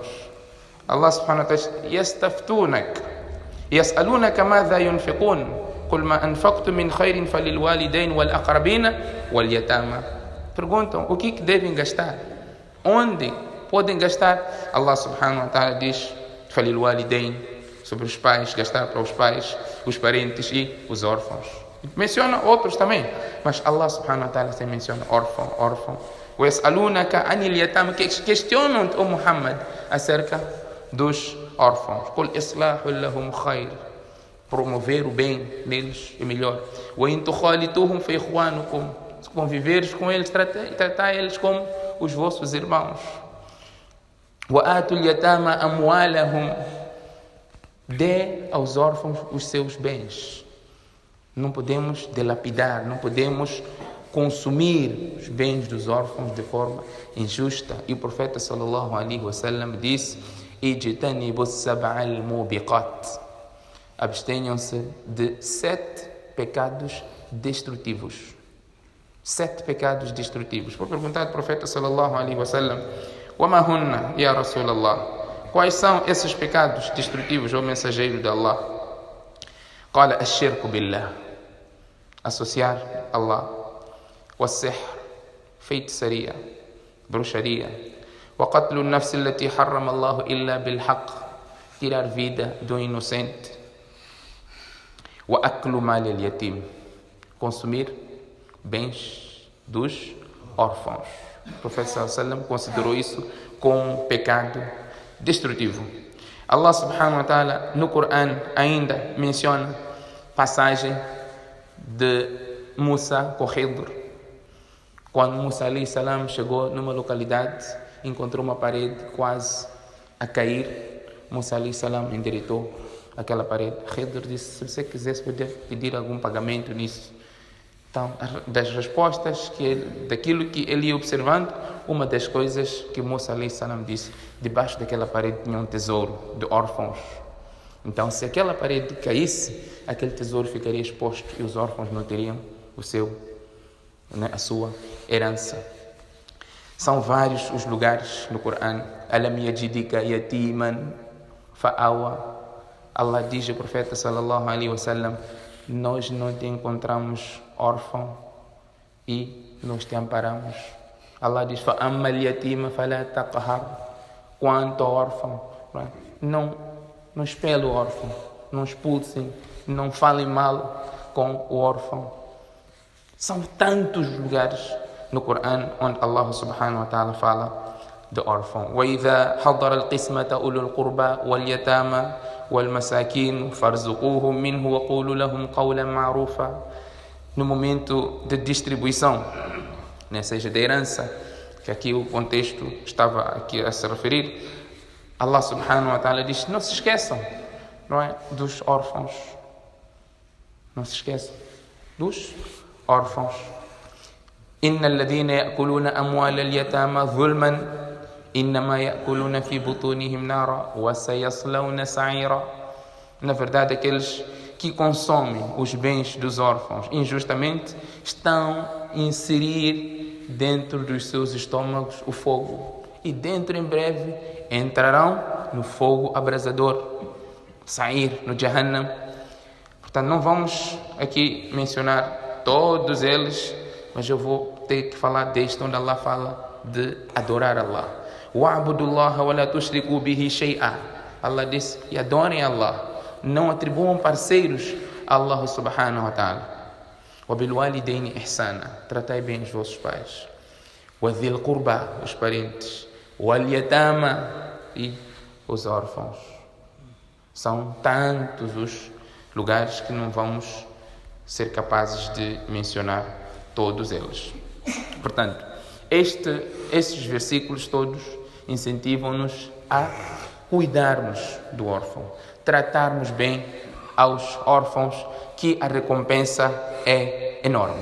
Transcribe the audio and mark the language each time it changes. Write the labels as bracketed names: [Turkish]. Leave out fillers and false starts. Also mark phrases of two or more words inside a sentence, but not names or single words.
[Arabic] الله سبحانه وتعالى يستفتونك يسألونك ماذا ينفقون قل ما أنفقتم من خير فللوالدين والأقربين واليتامى. [Portuguese] Perguntam o que devem gastar, onde podem gastar. [Arabic] الله سبحانه وتعالى [Portuguese] diz فللوالدين, sobre os pais, gastar para os pais, os parentes e os órfãos. Menciona outros também, mas [Arabic] الله سبحانه وتعالى [Portuguese] sempre menciona órfão. [Arabic] ويسألونك عن اليتامى, [Portuguese] questionam-te, o Muhammad, acerca dos órfãos. [Arabic] قل إصلاح لهم خير, [Portuguese] promover o bem neles é melhor. [Arabic] وَإِن تُخَالِطُوهُمْ فَإِخْوَانُكُمْ, [Portuguese] se conviveres com eles, tratar eles como os vossos irmãos. [Arabic] وَآتُوا الْيَتَامَى أَمْوَالَهُمْ, [Portuguese] dê aos órfãos os seus bens. Não podemos dilapidar, não podemos consumir os bens dos órfãos de forma injusta. E o profeta [Arabic] صلى الله عليه وسلم [Portuguese] disse: [Arabic] اجتنبوا السبع الموبقات, [Portuguese] abstenham-se de 7 pecados destrutivos. 7 pecados destrutivos. Foi perguntado ao profeta [Arabic] صلى الله عليه وسلم: وَمَا هُنَّ يَا رَسُولَ اللَّهِ, [Portuguese] quais são esses pecados destrutivos, ó mensageiro de Allah? [Arabic] قال الشرك بالله, [Portuguese] associar Allah. [Arabic] والسحر, [Portuguese] feitiçaria, bruxaria. [Arabic] وقتل النفس التي حرم الله إلا بالحق, [Portuguese] tirar vida do inocente. [Arabic] وأكل مال اليتيم, [Portuguese] consumir bens dos órfãos. O profeta [Arabic] صلى الله عليه وسلم [Portuguese] considerou isso como um pecado destrutivo. [Arabic] الله سبحانه وتعالى [Portuguese] no Corão ainda menciona passagem de Musa com Khidr. Quando Musa [Arabic] عليه السلام [Portuguese] chegou numa localidade, encontrou uma parede quase a cair. Musa [Arabic] عليه السلام [Portuguese] endireitou aquela parede. Khidr disse: se você quisesse, poder pedir algum pagamento nisso. Então, das respostas daquilo que ele ia observando, uma das coisas que Musa [Arabic] عليه السلام [Portuguese] disse: debaixo daquela parede tinha um tesouro de órfãos. Então, se aquela parede caísse, aquele tesouro ficaria exposto e os órfãos não teriam a sua herança. São vários os lugares no Corão. [Arabic] ألم يجدك يتيما فآوى. [Portuguese] Allah diz ao profeta [Arabic] صلى الله عليه وسلم: [Portuguese] nós não te encontramos órfão e nós te amparamos. Allah diz: [Arabic] فأما اليتيم فلا تقهر. [Portuguese] Quanto ao órfão, não expele o órfão, não expulsem, não falem mal com o órfão. São tantos lugares no Corão onde [Arabic] الله سبحانه وتعالى [Portuguese] fala de órfão. [Arabic] وَإِذَا حَضَرَ الْقِسْمَةَ أُولُو الْقُرْبَى وَالْيَتَامَى وَالْمَسَاكِينُ فَارْزُقُوهُمْ مِنْهُ وَقُولُوا لَهُمْ قَوْلًا مَعْرُوفًا. [Portuguese] No momento de distribuição, seja da herança, que aqui o contexto estava aqui a se referir, [Arabic] الله سبحانه وتعالى [Portuguese] diz: não se esqueçam, dos órfãos. Não se esqueçam dos órfãos. [Arabic] إن الذين يأكلون أموال اليتامى ظلما إنما يأكلون في بطونهم نارا وسيصلون سعيرا. [Portuguese] Na verdade, aqueles que consomem os bens dos órfãos injustamente estão a inserir dentro dos seus estômagos o fogo, e dentro em breve entrarão no fogo abrasador, sair no Jahannam. Portanto, não vamos aqui mencionar todos eles, mas eu vou ter que falar deste onde Allah fala de adorar Allah. [Arabic] وَعْبُدُوا اللَّهَ وَلَا تُشْرِكُوا بِهِ شَيْئًا. [Portuguese] Allah disse, e adorem Allah. Não atribuam parceiros a [Arabic] الله سبحانه وتعالى. وَبِالْوَالِدَيْنِ إِحْسَانًا. [Portuguese] Tratai bem os vossos pais. [Arabic] وَذِي الْقُرْبَى, [Portuguese] os parentes. وَالْيَتَامَى, e os órfãos. São tantos os lugares que não vamos ser capazes de mencionar todos eles. Portanto, esses versículos todos incentivam-nos a cuidarmos do órfão, tratarmos bem aos órfãos, que a recompensa é enorme.